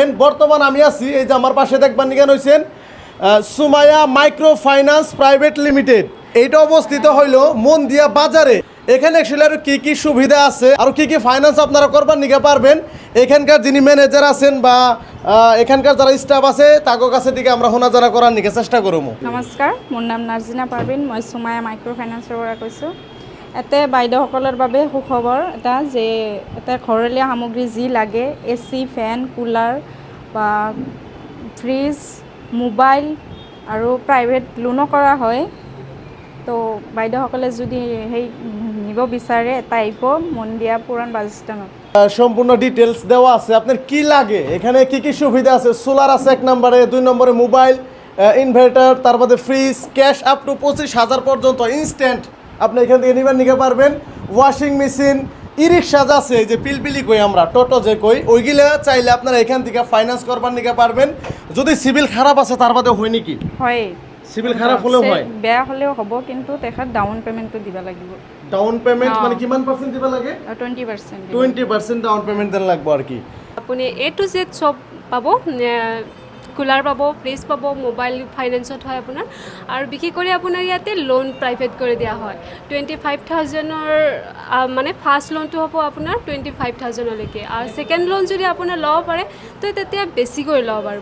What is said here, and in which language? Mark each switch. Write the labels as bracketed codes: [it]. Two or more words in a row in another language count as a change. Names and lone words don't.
[bn] বর্তমান আমি আছি, এই যে আমার পাশে দেখবেন নিকেন হয়েছেন সুমাইয়া মাইক্রো ফাইন্যান্স প্রাইভেট লিমিটেড। এইটা অবস্থিত হইল মন্দিয়া বাজারে। এখানে অ্যাকচুয়ালি আরো কি কি সুবিধা আছে আর কি কি ফাইন্যান্স আপনারা করবার নিতে পারবেন, এখানকার যিনি ম্যানেজার আছেন বা এখানকার যারা স্টাফ আছে তাদের কাছে থেকে আমরা শোনাজানা করার নিকে চেষ্টা করবো। [as] নমস্কাৰ, মোৰ নাম নাৰ্জিনা পাৰভিন। মই সুমায়া মাইক্ৰ' ফাইনেন্সৰ পৰা কৈছোঁ। ইয়াতে বাইদেউসকলৰ বাবে সুখবৰ এটা যে এটা ঘৰলীয়া সামগ্ৰী যি লাগে, AC, ফেন, কুলাৰ বা ফ্ৰিজ, মোবাইল আৰু [en] private loan [as] কৰা হয়। তো বাইদেউসকলে যদি সেই নিব বিচাৰে এটা আহিব মন্দিয়া পুৰাণ বাছ ষ্টেণ্ডত। [bn] সম্পূর্ণ ডিটেলস দেওয়া আছে আপনার কি লাগে, এখানে কি কি সুবিধা আছে। সোলার আছে 1 নম্বরে, 2 নম্বরে মোবাইল, ইনভার্টার, তারপরে ফ্রিজ, [en] cash up to [bn] 25,000 পর্যন্ত ইনস্ট্যান্ট আপনি এখান থেকে নিতে পারবেন। [en] washing machine, [bn] ই রিক্সা আছে, এই যে পিলপিলি কই আমরা টোটো যে কই, ওইগুলো চাইলে আপনারা এখান থেকে ফাইন্যান্স করবার নিতে পারবেন। যদি সিভিল খারাপ আছে তার বাদে হয় নাকি? হয়, সিভিল খারাপ হলেও হয়, [as] বেয়া হ'লেও হ'ব, কিন্তু তেখেত [en] down payment [as] দিব লাগিব। [en] down payment [as] মানে কিমান পার্সেন্ট দিবা লাগে? 20%। [bn] 20% [en] down payment [bn] দেন লাগবে আর কি। [as] আপুনি [en] A to Z [as] চব পাব। কুলাৰ পাব, ফ্ৰিজ পাব, মোবাইল ফাইনেন্সত হয় আপোনাৰ। আৰু বিশেষ কৰি আপোনাৰ ইয়াতে [en] loan private [as] কৰি দিয়া হয়। 25,000-ৰ মানে [en] first loan [as] হ'ব আপোনাৰ 25,000-লৈকে, আৰু [en] second loan [as] যদি আপোনাৰ ল'ব পাৰে তো তেতিয়া বেছিকৈ ল'ব পাৰিব।